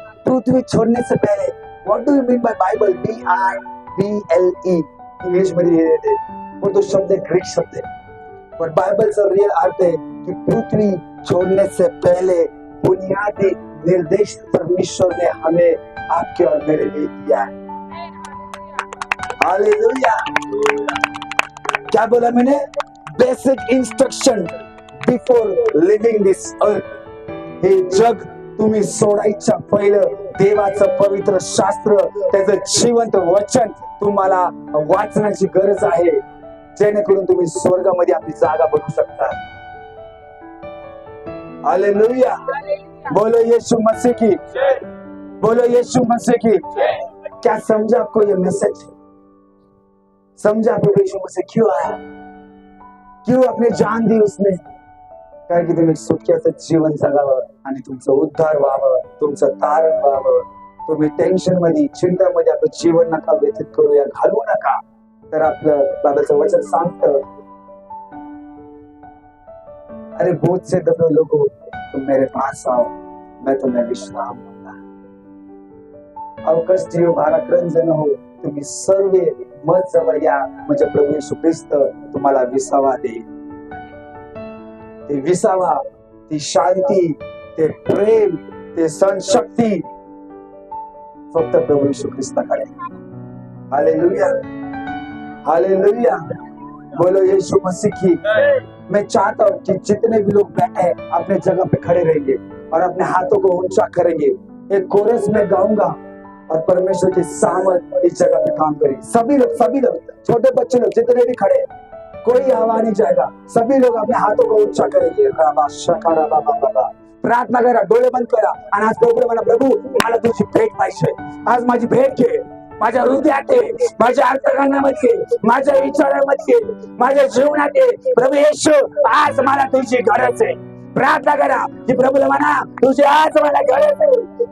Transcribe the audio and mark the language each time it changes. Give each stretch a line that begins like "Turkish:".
Hindi: पृथ्वी छोड़ने से पहले,
English: What do you mean by Bible?
Marathi: BIBLE English मध्ये लिहिलेले, पण तो शब्द ग्रीक शब्द आहे. पण बाइबलचा रियल अर्थ आहे की
Hindi: पृथ्वी छोड़ने से पहले बुनियादी निर्देश परमेश्वर ने हमें आपके और मेरे लिए दिया है. हालेलुया. क्या बोला मैंने?
English: Basic instruction before living this earth.
Marathi: हे जग तुम्ही सोडायच्या पहिलं देवाचं पवित्र शास्त्र, त्याचं जिवंत वचन तुम्हाला वाचण्याची गरज आहे, जेणेकरून तुम्ही स्वर्गामध्ये आपली जागा बनवू शकता. हालेलुया.
Hindi: बोलो यीशु मसीह की, बोलो यीशु मसीह की. क्या समझा आपको ये मैसेज? समझा प्रभू यीशु मसीह क्यों आया, क्यों अपनी जान दी उसने?
Marathi: कारण की तुम्ही सुख्याचं जीवन जगावं आणि तुमचं उद्धार व्हावं, तुमचं तारण व्हावं. तुम्ही टेन्शन मध्ये, चिंतामध्ये आपलं जीवन नका व्यतीत करूया, घालवू नका. तर आपलं बाबाचं वचन सांगतं,
Hindi: अरे बहुत से दबे लोगों, तुम मेरे पास आओ, मैं तुम्हें विश्राम दूंगा.
Marathi: अहो कष्टीय भाराक्रांत जण हो, तुम्ही सर्व मत जवळ या, म्हणजे प्रभू येशू ख्रिस्त तुम्हाला विसावा देईल. ते विसावा, ती शांती, ते प्रेम, ते सहनशक्ती फक्त प्रभू येशू ख्रिस्ताकडे.
Hindi: हालेलुया. हालेलुया. बोलो यीशु मसीह की. मैं चाहता हूँ कि जितने भी लोग बैठे हैं अपने जगह पे खड़े रहेंगे और अपने हाथों को ऊंचा करेंगे. एक कोरस में गाऊंगा और परमेश्वर की सामर्थ इस जगह पे काम करेगी. सभी लोग, छोटे बच्चे लोग जितने भी खड़े, कोई हवा नहीं जाएगा. सभी लोग अपने हाथों को ऊंचा करेंगे. राबा शकारा बाबा बाबा,
Marathi: प्रार्थना करा, डोळे बंद करा आणि आज प्रभूला म्हणा, प्रभू मला तुझी भेट पाहिजे. आज माझी भेट घे, माझ्या हृदयात आहे, माझ्या अंतःकरणामध्ये, माझ्या विचारामध्ये, माझ्या जीवनात आहे. प्रभू येशू, आज मला तुझी गरज आहे. प्रार्थना करा की प्रभूला म्हणा, तुझी आज मला गरज आहे.